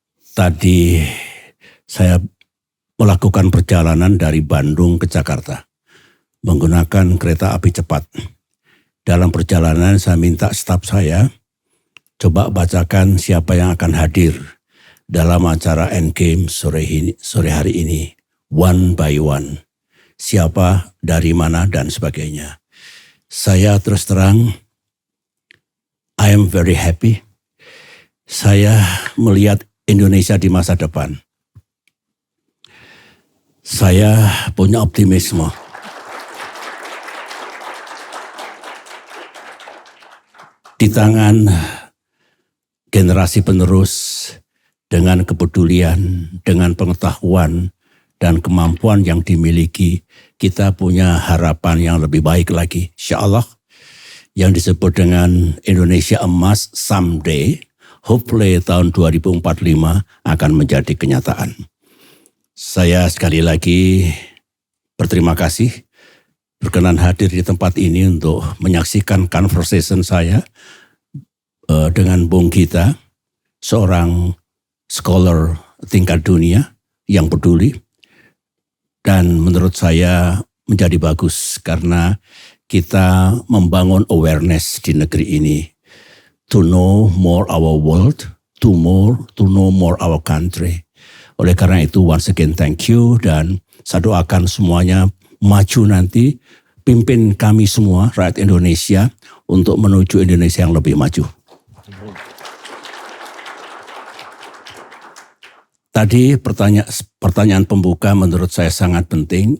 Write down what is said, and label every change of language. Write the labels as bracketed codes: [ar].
[id] Tadi saya melakukan perjalanan dari Bandung ke Jakarta menggunakan kereta api cepat. Dalam perjalanan saya minta staf saya coba bacakan siapa yang akan hadir dalam acara Endgame sore hari ini. [en] One by one. [id] Siapa, dari mana, dan sebagainya. Saya terus terang, [en] I am very happy. [id] Saya melihat Indonesia di masa depan. Saya punya optimisme. Di tangan generasi penerus dengan kepedulian, dengan pengetahuan dan kemampuan yang dimiliki, kita punya harapan yang lebih baik lagi. Insyaallah yang disebut dengan Indonesia Emas [en] someday, hopefully [id] tahun 2045 akan menjadi kenyataan. Saya sekali lagi berterima kasih berkenan hadir di tempat ini untuk menyaksikan conversation saya dengan Bung Gita, seorang scholar tingkat dunia yang peduli. Dan menurut saya menjadi bagus karena kita membangun awareness di negeri ini. [en] To know more our world, to know more our country. [id] Oleh karena itu [en] once again thank you, [id] dan saya doakan semuanya maju nanti, pimpin kami semua rakyat Indonesia untuk menuju Indonesia yang lebih maju. Tadi pertanyaan pembuka menurut saya sangat penting.